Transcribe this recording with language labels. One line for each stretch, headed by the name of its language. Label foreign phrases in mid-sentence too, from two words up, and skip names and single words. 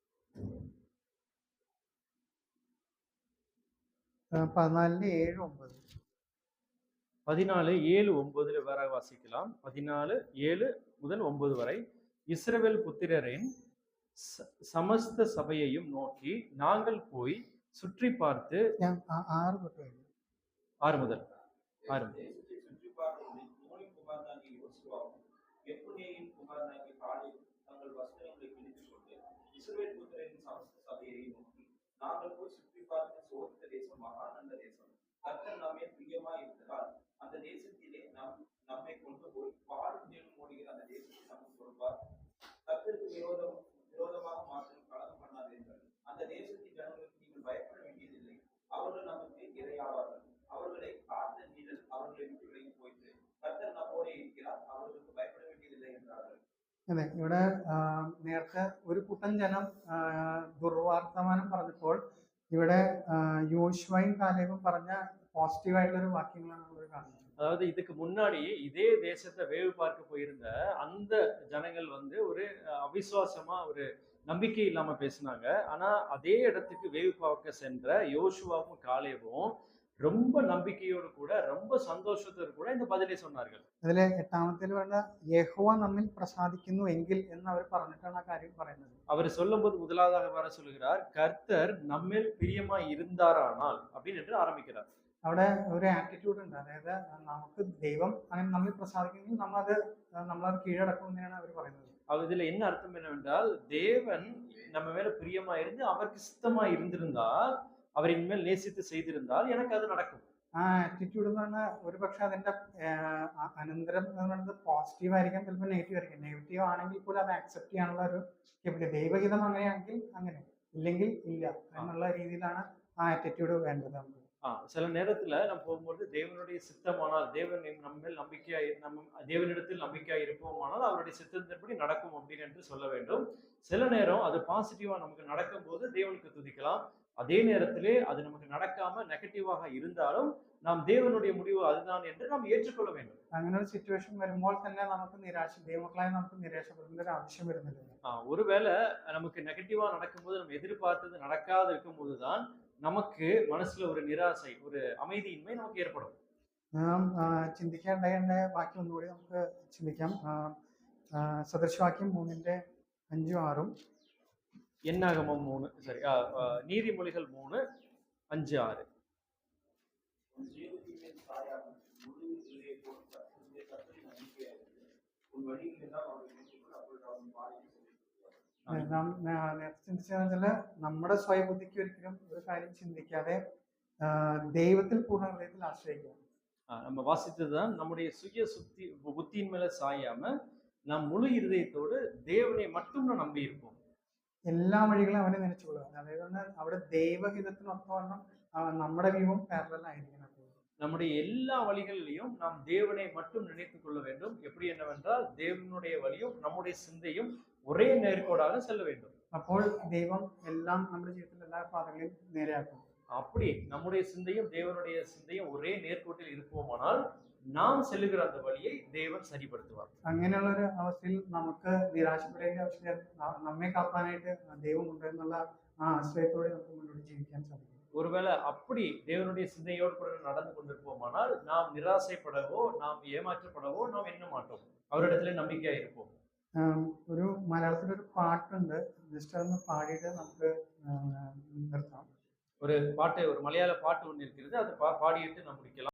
Tamil: 14:7-9. 14:7-9 வேற வாசிக்கலாம். 14:7 முதல் 9 வரை. இஸ்ரவேல் புத்திரரின் சமஸ்த சபையையும் நோக்கி நாங்கள் போய் சுற்றி பார்த்து
Malayalam: ഞാൻ 6 തൊട്ട് കഴിഞ്ഞു.
Tamil: 6 முதல் 6 தேசத்தை சுற்றி பார்த்து நூனின் குமாரனாகிய யோசுவாவும் எப்புன்னேயின் குமாரனாகிய காலேபும் தங்கள் வஸ்திரங்களை கிழித்துக் கொண்டு இஸ்ரவேல் புத்திரரின் சமஸ்த சபையை நோக்கி நாங்கள் போய் சுற்றி பார்த்து சோதித்த தேசம் மகா நல்ல தேசம். கர்த்தர் நம்மை பிரியமாய் இருந்ததால் அந்த தேசத்திலே நம்மை கொண்டு போய் பாலும் தேனும் ஓடுகிற அந்த தேசத்தை நமக்கு கொடுப்பார். கர்த்தருக்கு விரோதமாக மாத்திரம் கலகம் பண்ணாதீர்கள். அந்த தேசத்தின் ஜனங்களுக்கு நீங்கள் பயப்பட வேண்டியதில்லை. அவர்கள் நமக்கு இரையாவார்கள். அவர்களை காத்த நீழல் அவர்களை விட்டு விலகி போயிட்டு கர்த்தர் நம்மோடு இருக்கிறார், அவர்களுக்கு பயப்பட வேண்டியதில்லை என்றார்கள்.
Malayalam: അതെ, ഇവിടെ നേരത്തെ ഒരു കൂട്ടം ജനം ദുർവർത്തമാനം പറഞ്ഞപ്പോൾ ഇവിടെ യോശുവയും കാലേബും പറഞ്ഞ പോസിറ്റീവായിട്ടുള്ള ഒരു വാക്യങ്ങളാണ് നമ്മൾ കാണുന്നത്.
Tamil: அதாவது இதுக்கு முன்னாடி இதே தேசத்தை வேவு பார்க்க போயிருந்த அந்த ஜனங்கள் வந்து ஒரு அவிசுவாசமா ஒரு நம்பிக்கை இல்லாம பேசினாங்க. ஆனா அதே இடத்துக்கு வேவு பார்க்க சென்ற யோசுவாவும் காலேபும் ரொம்ப நம்பிக்கையோடு கூட ரொம்ப சந்தோஷத்தோடு கூட இந்த பதிலை சொன்னார்கள்.
Malayalam: അതിലെ 8-ാമത്തേൽ പറഞ്ഞ യഹോവ നമ്മിൽ പ്രസാദിക്കുന്നു എങ്കിൽ എന്ന് അവർ പറഞ്ഞിട്ടാണ് ആ കാര്യം പറയുന്നത്.
Tamil: அவர் சொல்லும்போது முதலாவதாக வர சொல்லுகிறார், கர்த்தர் நம்மில் பிரியமாய் இருந்தாரானால் அப்படின்னு என்று ஆரம்பிக்கிறார்.
Malayalam: അവിടെ ഒരു ആറ്റിറ്റ്യൂഡ് ഉണ്ട്, അതായത് നമുക്ക് ദൈവം അങ്ങനെ നമ്മിൽ പ്രസാദിക്കുമെങ്കിൽ നമ്മളത് കീഴടക്കുമെന്നാണ് അവർ പറയുന്നത്.
Tamil: இதுல என்ன அர்த்தம் என்னவென்றால், தேவன் நம்ம மேல பிரியமா இருந்து அவருக்கு சித்தமா இருந்திருந்தால், அவர் இனிமேல் நேசித்து செய்திருந்தால் எனக்கு அது நடக்கும்.
Malayalam: ആ ആറ്റിറ്റ്യൂഡ് എന്ന് പറഞ്ഞാൽ ഒരു പക്ഷെ അതിന്റെ അനന്തരം എന്ന് പറയുന്നത് പോസിറ്റീവ് ആയിരിക്കാം, ചിലപ്പോൾ നെഗറ്റീവ് ആയിരിക്കും. നെഗറ്റീവ് ആണെങ്കിൽ പോലും അത് അക്സെപ്റ്റ് ചെയ്യാനുള്ള ഒരു കെപ്പിലിറ്റി. ദൈവഹിതം അങ്ങനെയാണെങ്കിൽ അങ്ങനെ, ഇല്ലെങ്കിൽ ഇല്ല എന്നുള്ള രീതിയിലാണ് ആ ആറ്റിറ്റ്യൂഡ് വേണ്ടത് നമുക്ക്.
Tamil: சில நேரத்துல நம்ம போகும்போது தேவனுடைய சித்தமானால், தேவன் நம்மேல் நம்பிக்கையாய் தேவனிடத்தில் நம்பிக்கையாய் இருப்போமானால் அவருடைய சித்தத்தின்படி நடக்கும் அப்படின்னு என்று சொல்ல வேண்டும். சில நேரம் அது பாசிட்டிவா நமக்கு நடக்கும் போது தேவனுக்கு துதிக்கலாம். அதே நேரத்திலே அது நமக்கு நடக்காம நெகட்டிவாக இருந்தாலும் நாம் தேவனுடைய முடிவு அதுதான் என்று நாம் ஏற்றுக்கொள்ள வேண்டும்.
Malayalam: അങ്ങനെ ഒരു സിറ്റുവേഷൻ വരുമ്പോൾ തന്നെ നമുക്ക് ദൈവമക്കളായി നമുക്ക് നിരാശപ്പെടേണ്ട ഒരു ആവശ്യം വരുന്നില്ല.
Tamil: ஒருவேளை நமக்கு நெகட்டிவா நடக்கும்போது நம்ம எதிர்பார்த்தது நடக்காத இருக்கும் போதுதான் நமக்கு
Malayalam: മനസ്സിൽ ഒരു നിരാശை,
Tamil: ഒരു அமைதியின்மை நமக்கு ஏற்படும்.
Malayalam: നാം ചിന്തിക്കേണ്ട വാക്യം ഒന്നുകൂടി നമുക്ക് ചിന്തിക്കാം. സദൃശവാക്യം 3:5-6.
Tamil: என்னாகமம் 3 சரி நீதிமொழிகள் 3:5-6. உன் ஜீவத்தின் மேல் சாயாமல் முழு இதயத்தோடு கர்த்தருடைய கர்த்தரில் நம்பிக்கையாக இரு. உன் வழியில் எல்லாம் அவரை நினைத்துக்கொள், அப்பொழுது அவன் பாதையை செலுத்துவார்.
Malayalam: നാം നേരത്തെ ചിന്തിച്ചാൽ നമ്മുടെ സ്വയബുദ്ധിക്ക് ഒരിക്കലും ഒരു കാര്യം ചിന്തിക്കാതെ ദൈവത്തിൽ പൂർണ്ണ ഹൃദയത്തിൽ ആശ്രയിക്കുക.
Tamil: நம்ம வாசித்ததுதான், நம்முடைய சுய புத்தியின் மேல சாயாம நாம் முழு இருதயத்தோடு தேவனை மட்டும் நம்பி இருப்போம்.
Malayalam: എല്ലാ വഴികളും അവനെ നനച്ചുകൊള്ളുക. അതായത് അവിടെ ദൈവഹിതത്തിനൊത്തവണ്ണം നമ്മുടെ വ്യൂവും പാരലൽ ആയിരിക്കണം.
Tamil: நம்முடைய எல்லா வழிகளிலையும் நாம் தேவனை மட்டும் நினைத்துக் கொள்ள வேண்டும். எப்படி என்னவென்றால், தேவனுடைய வழியும் நம்முடைய சிந்தையும் ஒரே நேர்கோடாக செல்ல வேண்டும்.
Malayalam: അപ്പോൾ ദൈവം എല്ലാം നമ്മുടെ ജീവിതത്തിൽ എല്ലാ പാതകളെയും നേരെയാക്കും.
Tamil: அப்படி நம்முடைய சிந்தையும் தேவனுடைய சிந்தையும் ஒரே நேர்கோட்டில் இருப்போமானால் നാം செல்லுகிற அந்த வழியை தேவன் சரிப்படுத்துவார்.
Malayalam: അങ്ങനെയുള്ള ഒരു അവസ്ഥയിൽ നമുക്ക് നിരാശപ്പെടേണ്ട ആവശ്യമില്ല. നമ്മെ കാപ്പാനായിട്ട് ദൈവം ഉണ്ടെന്നുള്ള ആ ആശ്രയത്തോടെ നമുക്ക് മുന്നോട്ട് ജീവിക്കാൻ സാധിക്കും.
Tamil: ஒருவேளை அப்படி தேவனுடைய சிந்தையோடு கூட நடந்து கொண்டிருப்போமானால் நாம் நிராசைப்படவோ நாம் ஏமாற்றப்படவோ நாம் எண்ண மாட்டோம். அவரிடத்துல நம்பிக்கையா இருப்போம்.
Malayalam: ഒരു മലയാളത്തിലൊരു പാട്ടുണ്ട്, ജസ്റ്റ് അതൊന്ന് പാടിയിട്ട് നമുക്ക് നിർത്താം.
Tamil: ஒரு மலையாள பாட்டு ஒன்று இருக்கிறது, அதை பாடிட்டு நாம் முடிக்கலாம்.